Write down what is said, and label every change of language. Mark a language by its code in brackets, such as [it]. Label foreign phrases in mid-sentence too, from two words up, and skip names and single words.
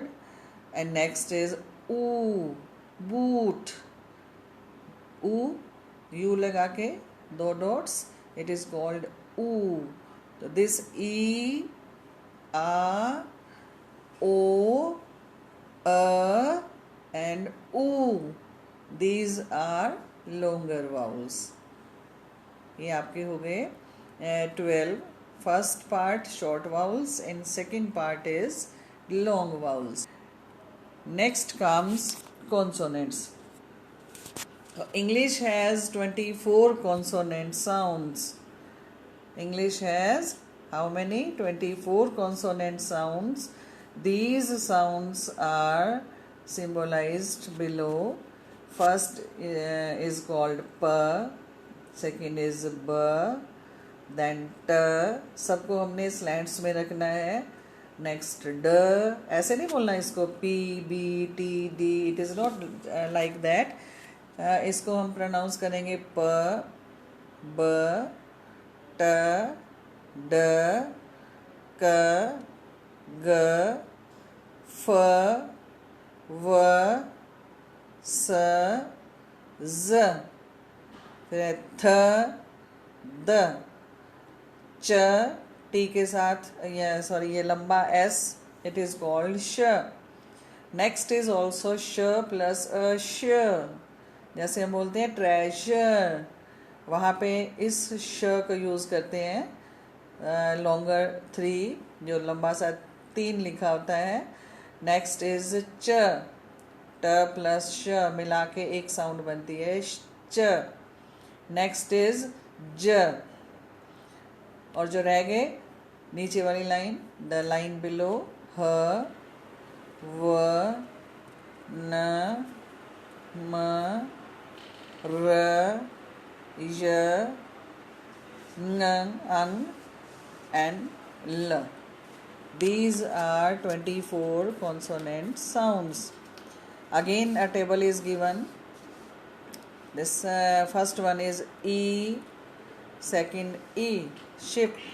[en] and next is oo, boot, oo, u [hi] लगा के [en] 2 dots, it is called oo. तो दिस ई, आ, ओ, अ and oo, these are longer vowels। [hi] ये आपके हो गए 12। [en] first part short vowels and second part is long vowels. next comes consonants। English has 24 consonant sounds। English has how many? 24 consonant sounds। These sounds are symbolized below। First is called p, second is b, then t। [hi] सबको हमने स्लैंट्स में रखना है। नेक्स्ट ड, ऐसे नहीं बोलना इसको, P, B, T, D, [en] it is not like that. [hi] इसको हम प्रोनाउंस करेंगे प, ब, ट, ड, क, ग, फ, व, स, ज, फिर थ, द, च, टी के साथ, ये लंबा एस, [en] it is called sh. next is also sh plus a sh. [hi] जैसे हम बोलते हैं ट्रेजर, वहाँ पे इस श को यूज़ करते हैं। लॉन्गर 3, जो लंबा सा 3 लिखा होता है। [en] next is ch, t plus sh [hi] मिला के एक साउंड बनती है च। [en] next is j, [hi] और जो रह गए नीचे वाली लाइन, [en] the line below, ह, व, न, म, र, य, ng, and l. These are 24 consonant sounds. Again a table is given. This first one is E, second E, ship.